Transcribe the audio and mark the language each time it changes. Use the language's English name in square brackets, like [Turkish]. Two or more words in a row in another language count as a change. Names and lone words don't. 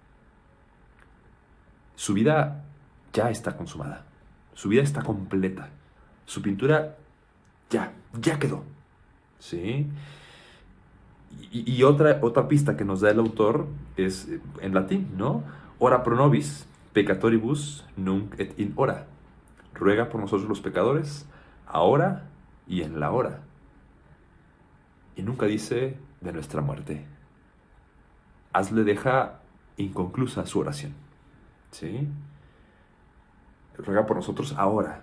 [Spanish] Su vida ya está consumada. Su vida está completa. Su pintura ya quedó. ¿Sí? Y otra pista que nos da el autor es en latín, ¿no? [Latin] Ora pro nobis, peccatoribus nunc et in hora. [Spanish] Ruega por nosotros los pecadores, ahora y en la hora. Y nunca dice de nuestra muerte. Asle deja inconclusa su oración. ¿Sí? Ruega por nosotros ahora.